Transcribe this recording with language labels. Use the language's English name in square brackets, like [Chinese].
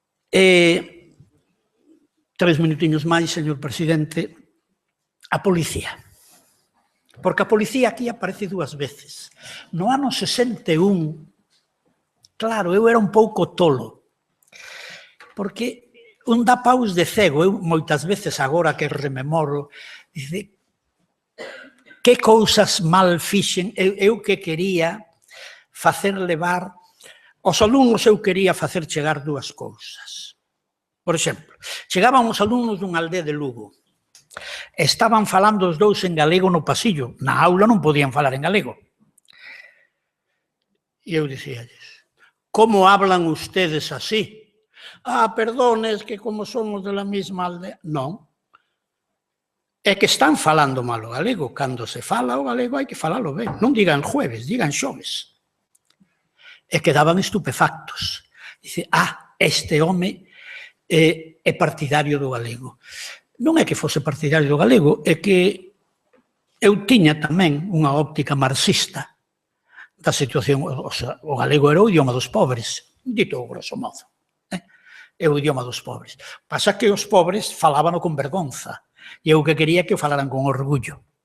[Galician] 3 minutiños máis, señor presidente. A policía. Porque a policía aquí aparece 2 veces. No ano 61, claro, eu era un pouco tolo, porque un dá paus de cego. Eu moitas veces agora que rememoro, dice, que cousas mal fixen, eu que quería facer levar, aos alumnos eu quería facer chegar 2 cousas. Por exemplo, chegaban os alumnos dunha aldea de Lugo, estaban falando os dous en galego no pasillo, na aula non podían falar en galego. E eu dicíalles, [Spanish] como hablan ustedes así? Perdón, es que como somos de la mesma aldea. [Galician] Non. É que están falando mal o galego. Cando se fala o galego hai que falalo ben. Non digan jueves, digan xoves. E quedaban estupefactos. Dice, este home é partidario do galego. Non é que fose partidario do galego, é que eu tiña tamén unha óptica marxista da situación. O galego era o idioma dos pobres, dito grosso modo. É o idioma dos pobres. Pasa que os pobres falábano con vergonza e eu que quería que o falaran con orgullo.